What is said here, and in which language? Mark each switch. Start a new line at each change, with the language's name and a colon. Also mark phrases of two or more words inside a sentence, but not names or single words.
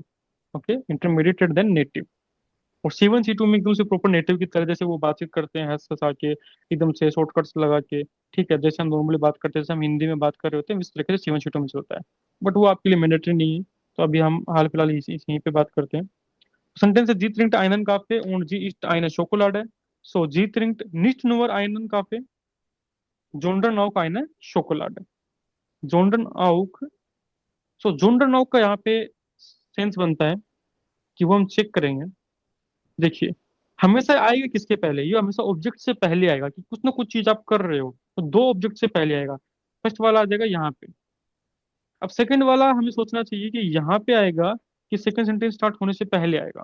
Hindi: ओके,
English: intermediate then native.
Hindi: और C1 C2 में एकदम से
English: proper native
Hindi: की तरह जैसे वो बातचीत करते हैं, हंस हंसा के, एकदम से शॉर्टकट्स लगा के। ठीक है, जैसे हम नॉर्मली बात करते हैं, जैसे हम हिंदी में बात कर रहे होते हैं, इस तरीके से C1 C2 में से होता है। बट वो आपके लिए मैंडेटरी नहीं है। तो अभी हम हाल फिलहाल यहीं पे बात करते हैं।
German: Sentenz Sie trinkt einen Kaffee und sie isst eine Schokolade. So, sie trinkt nicht nur einen Kaffee, sondern auch eine Schokolade. Sondern auch, so sondern auch
Hindi: का यहाँ पे सेंस बनता है कि वो हम चेक करेंगे। देखिए, हमेशा आएगा किसके पहले? ये हमेशा ऑब्जेक्ट से पहले आएगा, कि कुछ ना कुछ चीज आप कर रहे हो तो दो ऑब्जेक्ट से पहले आएगा। फर्स्ट वाला आ जाएगा यहाँ पे। अब सेकंड वाला हमें सोचना चाहिए कि यहाँ पे आएगा कि
English: second sentence start
Hindi: होने से पहले आएगा।